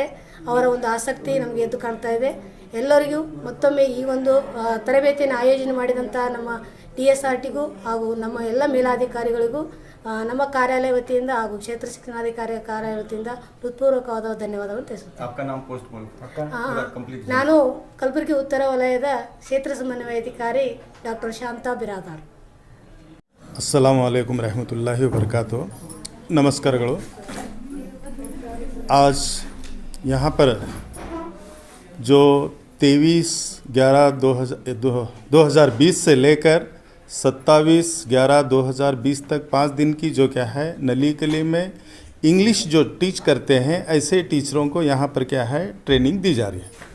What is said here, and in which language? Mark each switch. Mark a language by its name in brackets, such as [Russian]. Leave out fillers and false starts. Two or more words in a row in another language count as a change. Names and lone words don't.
[Kannada] ಅವರ ಒಂದು ಆಸಕ್ತಿ ನಮಗೆ ಎದ್ದು ಕಾಣ್ತಾ ಇದೆ. ಎಲ್ಲರಿಗೂ ಮತ್ತೊಮ್ಮೆ ಈ ಒಂದು ತರಬೇತಿಯನ್ನು ಆಯೋಜನೆ ಮಾಡಿದಂಥ ನಮ್ಮ DSRTಗೂ ಹಾಗೂ ನಮ್ಮ ಎಲ್ಲ ಮೇಲಾಧಿಕಾರಿಗಳಿಗೂ ನಮ್ಮ ಕಾರ್ಯಾಲಯ ವತಿಯಿಂದ ಹಾಗೂ ಕ್ಷೇತ್ರ ಶಿಕ್ಷಣಾಧಿಕಾರಿ ಕಾರ್ಯಾಲಯ ವತಿಯಿಂದ ಹೃತ್ಪೂರ್ವಕವಾದ ಧನ್ಯವಾದಗಳು ತಿಳಿಸುತ್ತೇನೆ. ನಾನು ಕಲಬುರಗಿ ಉತ್ತರ ವಲಯದ ಕ್ಷೇತ್ರ ಸಮನ್ವಯಾಧಿಕಾರಿ ಡಾಕ್ಟರ್ ಶಾಂತಾ ಬಿರಾದಾರ್. [Arabic] السلام عليكم ورحمة الله وبركاته. [Kannada] नमस्कारಗಳು। [Hindi] आज यहाँ पर जो 23/11/2020 से लेकर 27/11/2020 तक 5 दिन की जो क्या है नली कली में इंग्लिश जो टीच करते हैं ऐसे टीचरों को यहाँ पर क्या है ट्रेनिंग दी जा रही है।